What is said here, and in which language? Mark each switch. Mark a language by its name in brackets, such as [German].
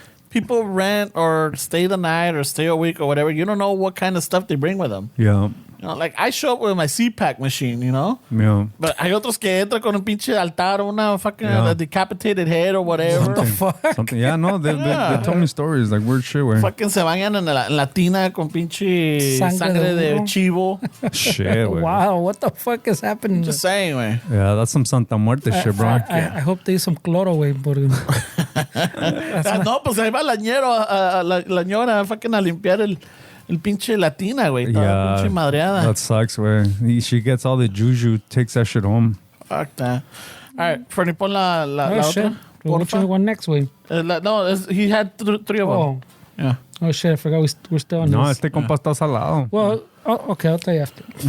[English] People rent or stay the night or stay a week or whatever. You don't know what kind of stuff they bring with them. Yeah. You know, like I show up with my CPAC machine, you know? Yeah. But [Spanish] hay otros que entran con un pinche altar, una [English] fucking a decapitated head or whatever. What the fuck? Something. Yeah, no, they told me stories like weird shit, güey. Fucking [Spanish] se bañan en la tina con pinche sangre de chivo. [English] Shit, güey. Wow, what the fuck is happening? Just saying, güey. Yeah, that's some Santa Muerte shit, bro. I hope they use some [Spanish] cloro, [English] güey. [Spanish] No, pues ahí va la ñora [English] fucking [Spanish] a limpiar el pinche latina, güey. Toda pinche madreada. [English] That sucks, güey. She gets all the juju, takes that shit home. Fuck that. All right, Fernie, [Spanish] pon la otra. [English] Which one next, güey? No, he had three of them. Oh. Yeah. Oh, shit, I forgot we're still on No, this. [Spanish] este compa está salado. [English] Well, okay, I'll tell you after.